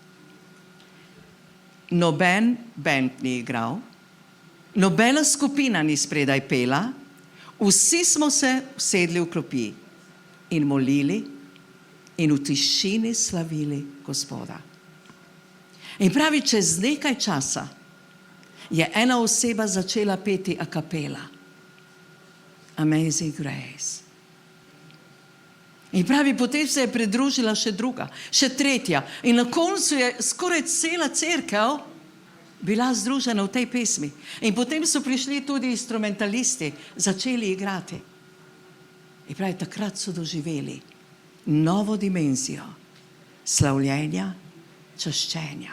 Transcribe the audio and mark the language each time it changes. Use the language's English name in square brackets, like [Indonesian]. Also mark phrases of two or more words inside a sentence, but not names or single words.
[Slovenian] Noben bend ni igral, nobena skupina ni spredaj pela, vsi smo se usedli v klopi in molili in v tišini slavili Gospoda. In pravi, čez nekaj časa je ena oseba začela peti [Italian] a capella. [Slovenian] Amazing Grace. In pravi, potem se je pridružila še druga, še tretja. In na koncu je skoraj cela cerkev bila združena v tej pesmi. In potem so prišli tudi instrumentalisti, začeli igrati. In pravi, takrat so doživeli novo dimenzijo slavljenja, čaščenja.